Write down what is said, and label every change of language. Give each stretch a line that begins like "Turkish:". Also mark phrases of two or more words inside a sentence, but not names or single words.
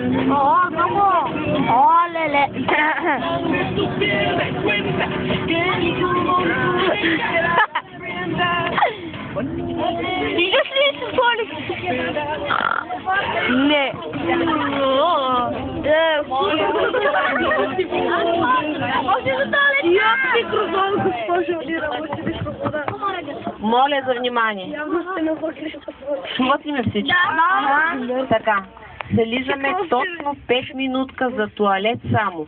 Filipino: Oo, ako. Oo, lele. Dito siya sa polis. Hindi.
Bulgarian: Моля за внимание. Чувате всички? Така. Зализаме точно 5 минутка за туалет само.